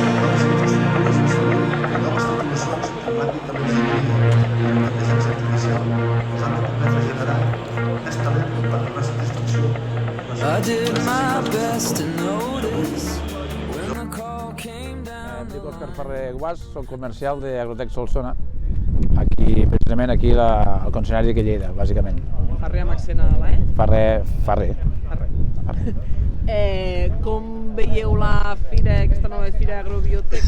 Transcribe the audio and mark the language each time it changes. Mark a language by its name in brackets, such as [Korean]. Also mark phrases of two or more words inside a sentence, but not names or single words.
[English] I did my best to notice when the call came down. [Catalan] Em dic Òscar Ferrer Guas, soc comercial d'Agrotec Solsona, aquí, precisament aquí al concessionari de Lleida, bàsicament. Ferrer amb accent a la E? Ferrer. Com veieu la fira, aquesta nova fira Agrobiotec?